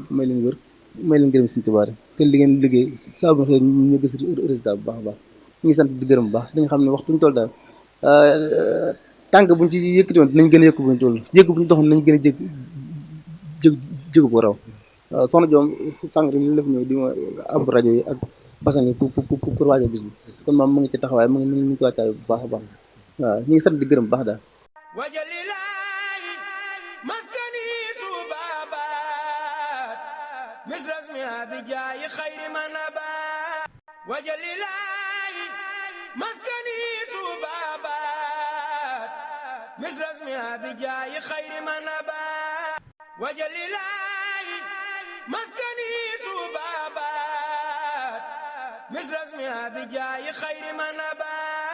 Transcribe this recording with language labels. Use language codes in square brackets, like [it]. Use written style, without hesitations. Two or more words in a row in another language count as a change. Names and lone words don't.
[wo] may leen wër may leen gërëm Sëñ Tuubaa te li ngeen liggéey saa bu nga xëyee ñu gis résultat bu baax a baax ñu ngi sant di gërëm bu baax dañu xam ne waxtu ñu toll daal tànk buñ ci yëkkati woon dinañ gën a yëkk buñu toll jégg bu ñu doxoon nañ gën a jég bu raw waaw soxna Joom sànq rek li la fi ñëw di ma ab rajo yi ak basan yi pour waajal bis bi kon moom mu ngi ci taxawaay mu ngi ci wàccaay bu baax a baax waaw ñu ngi sant di gërëm bu baax daal [ar] وجل إلهي مسكني طوبابات مثل اسمها بجاي خير ما نبات وجل إلهي مسكني طوبابات مثل اسمها بجاي خير ما نبات وجل إلهي مسكني طوبابات مثل اسمها بجاي خير ما نبات